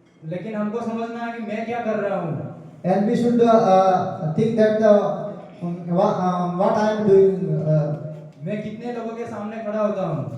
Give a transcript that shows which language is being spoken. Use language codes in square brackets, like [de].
[hi] लेकिन हमको समझना है कि मैं क्या कर रहा हूँ। [en] and we should think that what I am doing, [hi] मैं कितने लोगों के सामने खड़ा होता हूँ